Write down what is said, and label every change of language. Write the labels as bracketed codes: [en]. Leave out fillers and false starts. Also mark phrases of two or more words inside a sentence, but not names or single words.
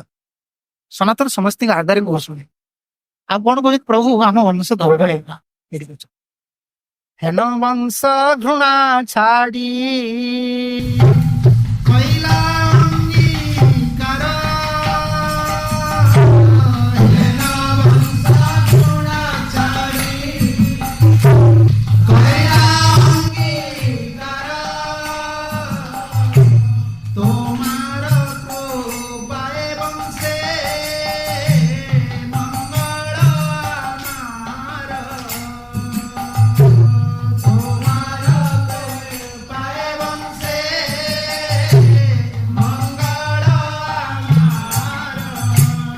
[or] ସନାତନ ସମସ୍ତଙ୍କ ଆଗରେ କହୁଛନ୍ତି ଆଉ କଣ କହୁଛି ପ୍ରଭୁ ଆମ ବଂଶ ଧର୍ମ ହେଇଗଲା ଏଠି କହୁଛ ହେନ ବଂଶ ଘୃଣା ଛାଡି କହିଲା ଅଙ୍ଗୀକାର। ହେନ ବଂଶ ଘୃଣା ଛାଡି କହିଲା ଅଙ୍ଗୀକାର। [bn] তোমার কৃপায় বংশে মঙ্গল আমার। তোমার কৃপায় বংশে মঙ্গল আমার।